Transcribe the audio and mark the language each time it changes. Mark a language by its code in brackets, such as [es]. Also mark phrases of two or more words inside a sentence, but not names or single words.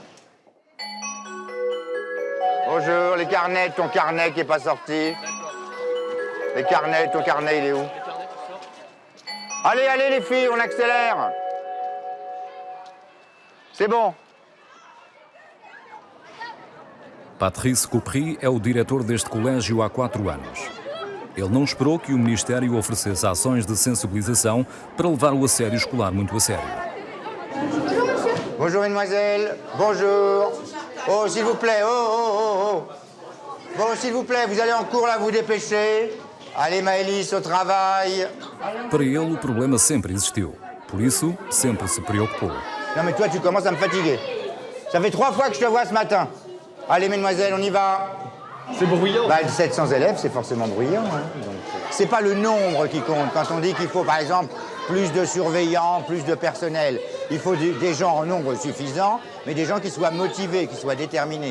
[fr] Bonjour, les carnets, ton carnet qui n'est pas sorti. Les carnets, ton carnet, il est où? Allez, allez les filles, on accélère. C'est bon. [pt] Patrice Coupry é o diretor deste colégio há 4 anos. Ele não esperou que o Ministério oferecesse ações de sensibilização para levar o assédio escolar muito a sério. [fr] Bonjour, mesdemoiselles. Bonjour. Oh, s'il vous plaît. Oh. Bon, s'il vous plaît, vous allez en cours, là, vous dépêchez. Allez, Maëlys, au travail. [pt] Para ele, o problema sempre existiu. Por isso, sempre se preocupou. [fr] Non, mais toi, tu commences à me fatiguer. Ça fait 3 fois que je te vois ce matin. Allez, mesdemoiselles, on y va. C'est bruyant. 700 élèves, c'est forcément bruyant. C'est pas le nombre qui compte. Quand on dit qu'il faut, par exemple, plus de surveillants, plus de personnel, il faut des gens en nombre suffisant, mais des gens qui soient motivés, qui soient déterminés.